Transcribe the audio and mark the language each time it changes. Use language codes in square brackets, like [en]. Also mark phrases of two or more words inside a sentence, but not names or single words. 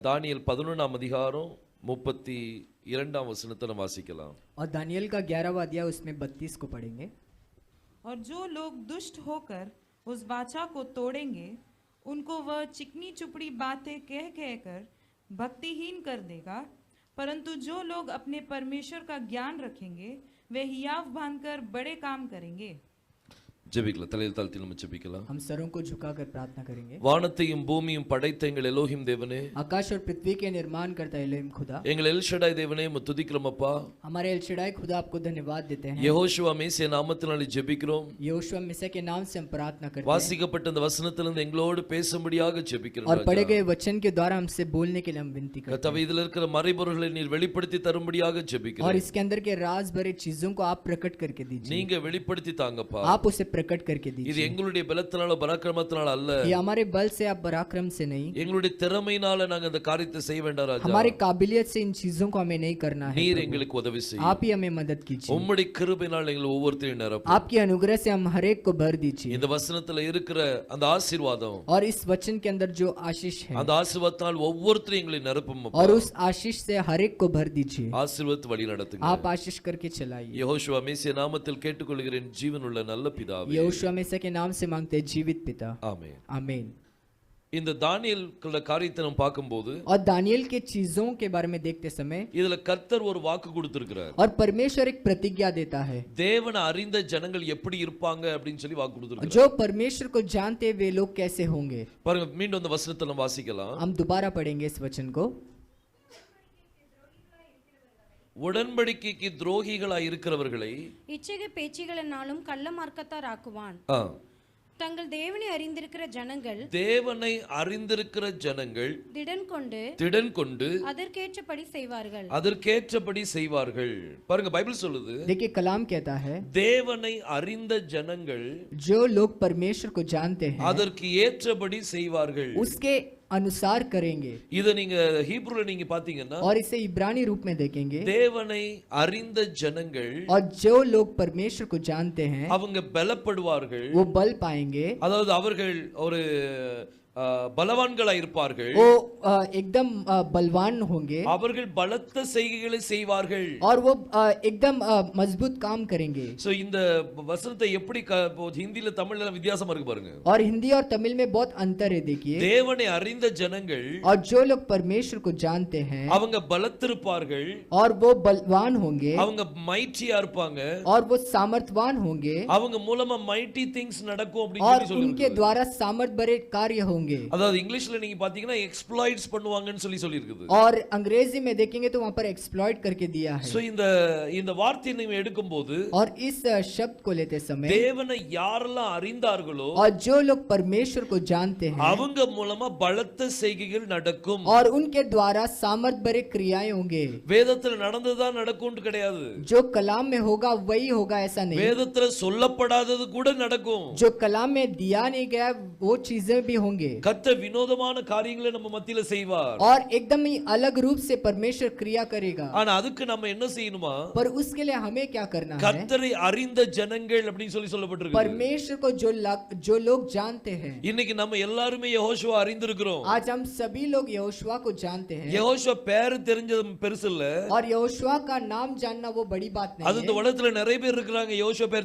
[ta] தானியேல் 11ஆம் அதிகாரம் 32ஆம் வசனத்தை நாம் வாசிக்கலாம். [hi] और दानियल का 11वां अध्याय उसमें 32 को पढ़ेंगे. और जो लोग दुष्ट होकर उस वाचा को तोड़ेंगे उनको वह चिकनी चुपड़ी बातें कह कहकर भक्तिहीन कर देगा, परंतु जो लोग अपने परमेश्वर का ज्ञान रखेंगे वे हियाव बांधकर बड़े काम करेंगे. [ta] ஜெபிக்கலாம். தலையில் தாழ்த்தி நம்ம ஜெபிக்கலாம். [hi] हम सरों को झुकाकर प्रार्थना करेंगे. [ta] வானத்தையும் பூமியும் படைத்த எங்கள் எலோஹிம் தேவனே, [hi] आकाश और पृथ्वी के निर्माण करता एलोहिम खुदा, [ta] எங்கள் எல் ஷடாய் தேவனே உம்மை துதிக்கிறோம் அப்பா. [hi] हमारे एल शडाई खुदा आपको धन्यवाद देते हैं. [ta] யெகோஷுவா மேசியா நாமத்தினாலே ஜெபிக்கிறோம். [hi] यहोशू मसीह के नाम से हम प्रार्थना करते हैं. [ta] வாசிக்கப்பட்ட இந்த வசனத்திலிருந்து எங்களோடு பேசும்படியாக ஜெபிக்கிறோம். [hi] और पढ़े गए वचन के द्वारा हमसे बोलने के लिए हम विनती करते हैं. [ta] கர்த்தாவே, இதில் இருக்கிற மறைபொருள்களை நீர் வெளிப்படுத்தி தரும்படியாக ஜெபிக்கிறோம். [hi] और इसके अंदर के राज भरे चीजों को आप प्रकट करके दीजिए. [ta] நீங்க வெளிப்படுத்தி தாங்கப்பா. [hi] आप उसे प्रकट करके दीजिए. [ta] இது எங்களுடைய பலத்தினால பராக்கிரமத்தினால அல்ல, [hi] ये हमारे बल से आप पराक्रम से नहीं, [ta] எங்களுடைய திறமையினால நாங்க அந்த காரியத்தை செய்ய வேண்டாம் ராஜா. [hi] हमारी काबिलियत से इन चीजों को हमें नहीं करना है. [ta] நீர் எங்களுக்கு உதவி செய்யும். [hi] आप ही हमें मदद कीजिए. [ta] உம்முடைய கிருபையினால் எங்களை ஒவ்வொருத்தரையும் நிரப்பும். [hi] आपकी अनुग्रह से हम हर एक को भर दीजिए. [ta] இந்த வசனத்துல இருக்கிற அந்த ஆசீர்வாதம், [hi] और इस वचन के अंदर जो आशीष है, [ta] அந்த ஆசீர்வாதத்தால் ஒவ்வொருத்தரையும் எங்களை நிரப்பும். [hi] और उस आशीष से हर एक को भर दीजिए. [ta] ஆசீர்வாதத்தை வழி நடத்துங்க. [hi] आप आशीष करके चलाइए. [ta] யெகோஷுவா மேசியா நாமத்தில் கேட்டுக்கொள்கிறேன் ஜீவனுள்ள நல்ல பிதாவே. [hi] यहोशू मसीह के नाम से मांगते हैं जीवित पिता. [ta] ஆமென். [hi] आमीन. [ta] இந்த தானியேல் காரியத்தை நாம் பார்க்கும்போது, [hi] और दानियल के चीजों के बारे में देखते समय [ta] இதுல கர்த்தர் ஒரு வாக்கு கொடுத்திருக்கிறார். [hi] और परमेश्वर एक प्रतिज्ञा देता है. [ta] தேவனை அறிந்த ஜனங்கள் எப்படி இருப்பாங்க அப்படின்னு சொல்லி வாக்கு கொடுத்திருக்கிறார். [hi] जो परमेश्वर को जानते वे लोग कैसे होंगे. [ta] பாருங்க, மீண்டும் அந்த வசனத்தை நம்ம வாசிக்கலாம். [hi] हम दोबारा पढ़ेंगे इस वचन को. [ta] உடன்படிக்கைக்கு துரோகிகளாய் இருக்கிறவர்களை இச்சக பேச்சுகளினாலும் கள்ள மார்க்கத்தார் ஆக்குவான். தங்கள் தேவனை அறிந்திருக்கிற ஜனங்கள், தேவனை அறிந்திருக்கிற ஜனங்கள் திடன் கொண்டு அதற்கேற்றபடி செய்வார்கள். அதற்கேற்றபடி செய்வார்கள். பாருங்க, பைபிள் சொல்லுது, [hi] देखिए कलाम कहता है, [ta] தேவனை அறிந்த ஜனங்கள் [hi] जो लोग परमेश्वर को जानते हैं [ta] அதற்கு ஏற்றபடி செய்வார்கள். [hi] उसके अनुसार करेंगे. [ta] இத நீங்க ஹீப்ரூல நீங்க பாத்தீங்கன்னா, [hi] और इसे इब्रानी रूप में देखेंगे, [ta] தேவனை அறிந்த ஜனங்கள் [hi] और जो लोग परमेश्वर को जानते हैं [ta] அவங்க பலப்படுவார்கள். [hi] वो बल पाएंगे. [ta] அதாவது அவர்கள் ஒரு பலவான்களா இருப்பார்கள். [hi] वो एकदम बलवान होंगे. [ta] அவர்கள் பலத்த செய்கைகளை செய்வார்கள். [hi] और वो एकदम मजबूत काम करेंगे. [ta] சோ இந்த வசனத்தை எப்படி ஹிந்தில தமிழ்ல வித்தியாசமா இருக்கு பாருங்க. [hi] और हिंदी और तमिल में बहुत अंतर है. देखिए, [ta] தேவனை அறிந்த ஜனங்கள் [hi] और जो लोग परमेश्वर को जानते हैं [ta] அவங்க பலத்திருப்பார்கள். [hi] और वो बलवान होंगे. [ta] அவங்க மைட்டியா இருப்பாங்க. [hi] और वो सामर्थवान होंगे. [ta] அவங்க மூலமா [en] mighty things [ta] நடக்கும் அப்படின்னு [hi] और [ta] சொல்லி [hi] उनके द्वारा सामर्थ भरे कार्य होंगे. [ta] அதாவது இங்கிலீஷ்ல நீங்க பாத்தீங்கன்னா எக்ஸ்ப்ளாய்ட்ஸ் பண்ணுவாங்கன்னு சொல்லி இருக்குது. [hi] और अंग्रेजी में देखेंगे तो वहां पर एक्सप्लॉइट करके दिया है. [ta] சோ இந்த வார்த்தையை நீங்க எடுக்கும்போது, [hi] और इस शब्द को लेते समय [ta] தேவனை யாரெல்லாம் அறிந்தார்களோ [hi] और जो लोग परमेश्वर को जानते हैं [ta] அவங்க மூலமா பலத்த செய்கைகள் நடக்கும். [hi] और उनके द्वारा सामर्थ भरे क्रियाएं होंगे. [ta] வேதத்துல நடந்ததா நடக்கும்னு கிடையாது. [hi] जो कलाम में होगा वही होगा ऐसा नहीं. [ta] வேதத்துல சொல்லப்படாதது கூட நடக்கும். [hi] जो कलाम में दिया नहीं गया वो चीजें भी होंगे. [ta] கர்த்தர் வினோதமான காரியங்களை நம்ம மத்தியில செய்வார். [hi] और एकदम ही अलग रूप से परमेश्वर क्रिया करेगा. [ta] ஆனா அதுக்கு நம்ம என்ன செய்யணுமா? [hi] पर उसके लिए हमें क्या करना है? [ta] கர்த்தரை அறிந்த ஜனங்கள் அப்படின்னு சொல்லப்பட்டிருக்கு. [hi] परमेश्वर को जो लोग जानते हैं. [ta] இன்னைக்கு நம்ம எல்லாரும் யெகோஷுவா அறிந்திருக்கிறோம். [hi] आज हम सभी लोग यहोशुआ को जानते हैं. [ta] யெகோஷுவா பேர் தெரிஞ்சது பெருசு இல்ல. [hi] और यहोशुआ का नाम जानना वो बड़ी बात नहीं [ta] அது இந்த [hi] है. [ta] உலகத்துல நிறைய பேர் இருக்காங்க யெகோஷுவா பேர்